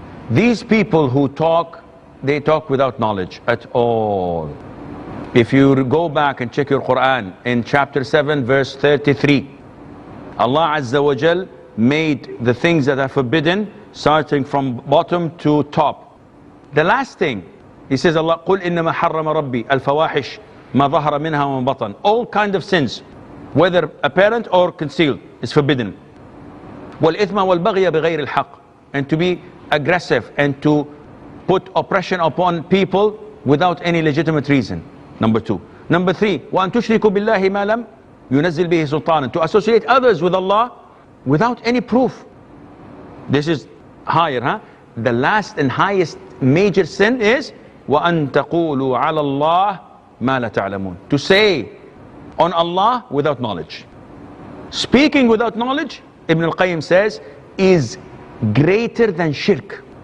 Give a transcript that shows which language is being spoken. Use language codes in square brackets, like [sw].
[en] These people who talk, they talk without knowledge at all. If you go back and check your Quran in chapter 7 verse 33, Allah Azza wa Jal made the things that are forbidden starting from bottom to top. The last thing, He says, Allah, [ar] قُلْ إِنَّمَا حَرَّمَ رَبِّي الْفَوَاحِشْ مَا ظَهَرَ مِنْهَا وَمَا بَطَنَ. [en] All kind of sins, whether apparent or concealed, is forbidden. [ar] وَالْإِثْمَ وَالْبَغْيَ بِغَيْرِ الْحَقِّ. [en] And to be aggressive and to put oppression upon people without any legitimate reason. Number 2. Number 3, [ar] وَأَن تُشْرِكُوا بِاللَّهِ مَا لَمْ يُنَزِّلْ بِهِ سُلْطَانًا. [en] To associate others with Allah without any proof. This is higher, The last and highest major sin is [ar] وَأَن تَقُولُوا عَلَى اللَّهِ مَا لَا تَعْلَمُونَ. [en] To say on Allah without knowledge. Speaking without knowledge, Ibn al-Qayyim says, is greater than shirk.